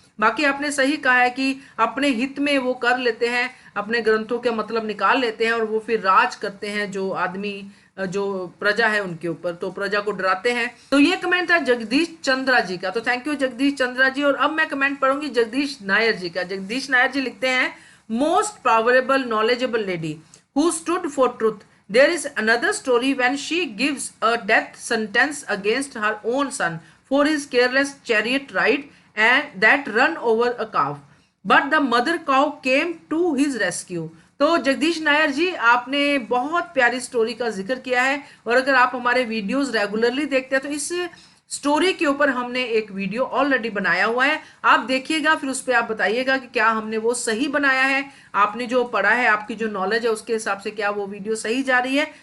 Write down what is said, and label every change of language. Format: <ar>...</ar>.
<hi>बाकी आपने सही कहा है कि अपने हित में वो कर लेते हैं, अपने ग्रंथों के मतलब निकाल लेते हैं और वो फिर राज करते हैं जो आदमी जो प्रजा है उनके ऊपर, तो प्रजा को डराते हैं। तो ये कमेंट था जगदीश चंद्रा जी का, तो थैंक यू जगदीश चंद्रा जी। और अब मैं कमेंट पढ़ूंगी जगदीश नायर जी का। जगदीश नायर जी लिखते हैं,</hi> <en>Most powerful knowledgeable lady who stood for truth. There is another story when she gives a death sentence against her own son for his careless chariot ride and that run over a calf. But the mother cow came to his rescue.</en> <hi>तो जगदीश नायर जी आपने बहुत प्यारी story का जिक्र किया है, और अगर आप हमारे वीडियोस रेगुलरली देखते हैं तो इस स्टोरी के ऊपर हमने एक वीडियो ऑलरेडी बनाया हुआ है, आप देखिएगा, फिर उस पर आप बताइएगा कि क्या हमने वो सही बनाया है, आपने जो पढ़ा है, आपकी जो नॉलेज है उसके हिसाब से क्या वो वीडियो सही जा रही है।</hi>